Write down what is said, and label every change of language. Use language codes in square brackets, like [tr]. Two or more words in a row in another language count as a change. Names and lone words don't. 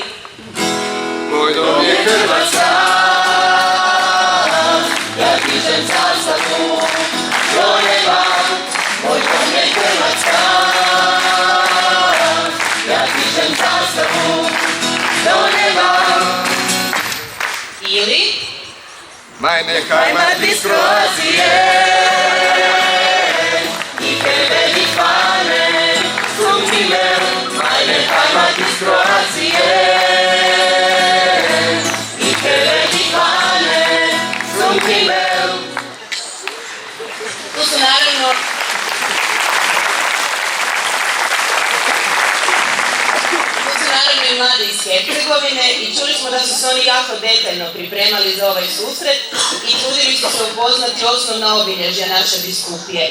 [hr] moj dom je Hrvatska, ja dižem zastavu do neba. Moj dom je Hrvatska, ja dižem zastavu do neba. Ili [de] Meine Heimat ist Kroatien, ich hebe die Fahne zum Himmel. Meine Heimat ist Kroatien, ich hebe die Fahne zum Himmel. [hr] Tu su naravno i mladi iz Hercegovine i čuli smo da su se oni jako detaljno pripremali za ovaj susret i trudili su se upoznati osnovna obilježja naše biskupije.